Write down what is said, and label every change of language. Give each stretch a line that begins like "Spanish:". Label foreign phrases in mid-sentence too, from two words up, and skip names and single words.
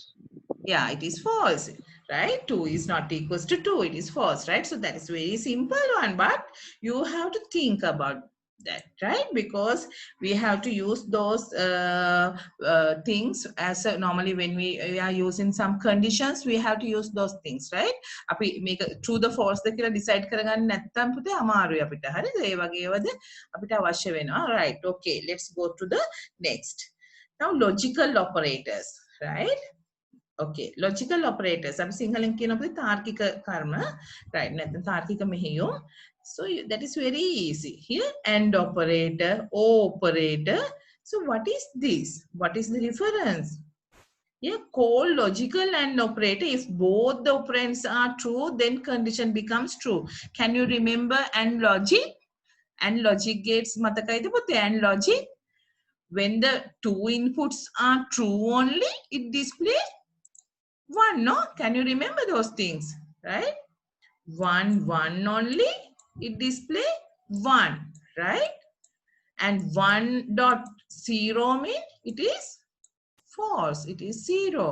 English: Yeah, it is false, right? 2 is not equals to 2. It is false, right? So that is very simple one, but you have to think about that, right? Because we have to use those things as normally when we are using some conditions, we have to use those things, right?
Sinhala: අපි මේක
English: true the false
Sinhala: ද කියලා decide කරගන්න නැත්නම් පුතේ අමාරුයි අපිට. හරිද? ඒ වගේ ඒවාද අපිට අවශ්‍ය වෙනවා.
English: Right. Okay, let's go to the next. Now logical operators, right? Okay, logical operators.
Sinhala: අපි සිංහලෙන් කියන අපේ තාර්කික කර්ම, right? නැත්නම් තාර්කික මෙහෙයුම්.
English: So that is very easy. Here AND operator, O operator. So what is this? What is the difference? Yeah, call logical AND operator. If both the operands are true, then condition becomes true. Can you remember AND logic? AND logic gates
Sinhala: මතකයිද පුතේ?
English: AND logic. When the two inputs are true only, it displays 1, no? Can you remember those things, right? 1 only, it display 1, right? And 1.0 mean it is false, it is 0.